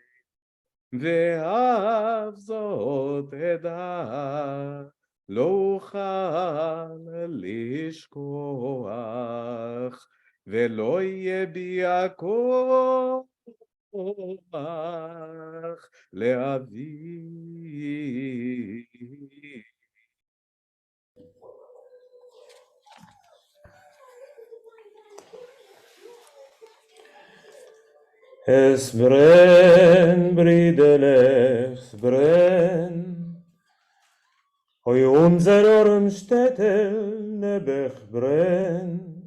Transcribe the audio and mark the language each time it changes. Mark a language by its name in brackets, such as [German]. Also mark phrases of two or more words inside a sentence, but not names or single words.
[Hebrew] ואף זאת אדע לא אוכל לשכוח, ולא יהיה בי הכוח להביא. [Yiddish] עס ברענט, ברידערלעך, עס ברענט. אוי אונדזער אָרעם־שטעטל נעבעך ברענט.